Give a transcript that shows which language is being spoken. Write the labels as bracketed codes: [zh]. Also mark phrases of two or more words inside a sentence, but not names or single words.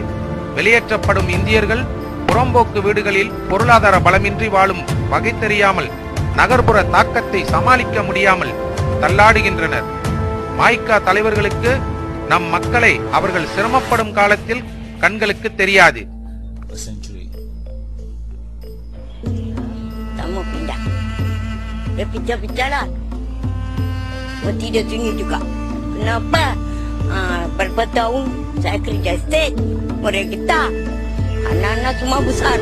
[ta] வெளியேற்றப்படும் இந்தியர்கள் புறம்போக்கு வீடுகளில் பொருளாதார பலமின்றி வாழும் வகை தெரியாமல் நகர்ப்புற தாக்கத்தை சமாளிக்க முடியாமல் தள்ளாடுகின்றனர். மாய்க்கா தலைவர்களுக்கு நம் மக்களை அவர்கள் சிரமப்படும் காலத்தில் கண்களுக்கு தெரியாது. [ms] Pecah-pecah lah. Tidak sunyi juga. Kenapa? Berapa tahun saya kerja estate, mereka kita anak-anak semua besar.